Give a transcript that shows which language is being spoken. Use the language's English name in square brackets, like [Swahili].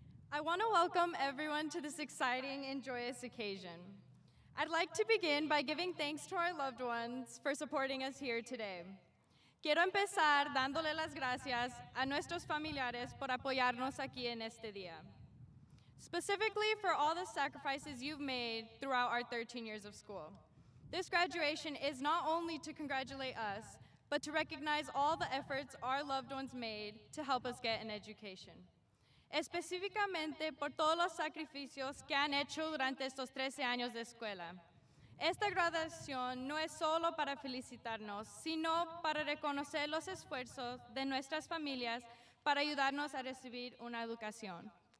[English] I want to welcome everyone to this exciting and joyous occasion. I'd like to begin by giving thanks to our loved ones for supporting us here today. [Spanish] Quiero empezar dándole las gracias a nuestros familiares por apoyarnos aquí en este día. [English] Specifically for all the sacrifices you've made throughout our 13 years of school. This graduation is not only to congratulate us, but to recognize all the efforts our loved ones made to help us get an education. [Spanish] Específicamente por todos los sacrificios que han hecho durante estos 13 años de escuela. Esta graduación no es solo para felicitarnos, sino para reconocer los esfuerzos de nuestras familias para ayudarnos a recibir una educación.